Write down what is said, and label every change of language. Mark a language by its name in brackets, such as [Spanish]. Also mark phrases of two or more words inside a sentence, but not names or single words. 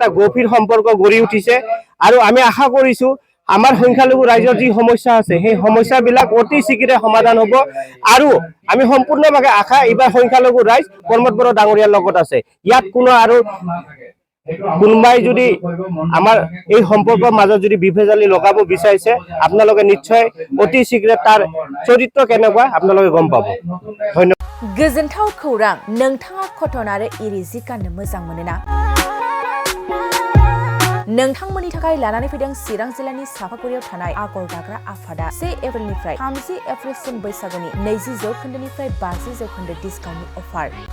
[Assamese] গভীৰ সম্পৰ্ক গঢ়ি উঠিছে আৰু আমি আশা কৰিছো আমাৰ সংখ্যালঘু ৰাইজৰ যি সমস্যা আছে সেই সমস্যাবিলাক অতি শীঘ্ৰে সমাধান হ'ব আৰু আমি সম্পূৰ্ণভাৱে আশা এইবাৰ সংখ্যালঘু ৰাইজ প্ৰমোদ বড়ো ডাঙৰীয়াৰ লগত আছে ইয়াত কোনো আৰু কোনোবাই যদি আমাৰ এই সম্পৰ্কৰ মাজত যদি বিভেজালি লগাব বিচাৰিছে আপোনালোকে নিশ্চয় অতি শীঘ্ৰে তাৰ চৰিত্ৰ কেনেকুৱা আপোনালোকে গম পাব ধন্যবাদ [Bodo] गोजोनथाव खौरां नोंथाङा कटन आरो इरि जि गाननो मोजां मोनोना नोंथांमोननि थाखाय लानानै फैदों चिरां जिल्लानि सापागुरियाव थानाय आगर दाग्रा आफादा 1 एप्रिलनिफ्राय 30 एप्रिलसिम बैसागुनि 20% 50% डिसकाउन्टनि अफार